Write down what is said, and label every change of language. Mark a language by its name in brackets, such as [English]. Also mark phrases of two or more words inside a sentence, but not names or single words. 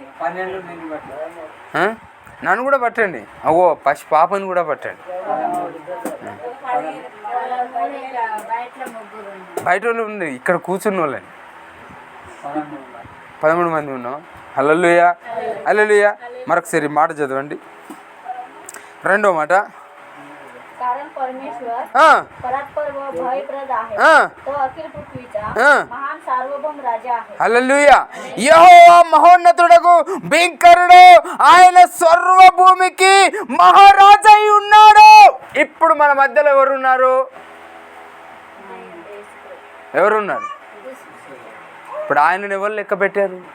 [Telugu] నన్ను కూడా పట్టండి. అవో పాపని కూడా పట్టండి. బయట వాళ్ళు ఉంది, ఇక్కడ కూర్చున్న వాళ్ళని 13 మంది ఉన్నాం. హల్లెలూయా, హల్లెలూయా. మరొకసారి మాట చదవండి. 2వ మాట, [Marathi] कारण परमेश्वर परात्पर व भयप्रद आहे. तो अखिल पृथ्वीचा महान सार्वभौम राजा आहे. [Telugu] హల్లెలూయా. యెహోవా మహోన్నతుడగు భీంకరుడు ఆయన సర్వభూమికి మహారాజు అయి ఉన్నాడు. ఇప్పుడు మన మధ్యలో ఎవరున్నారు? ఎవరున్నారు? ఇప్పుడు ఆయనను ఎవరు లెక్క పెట్టారు?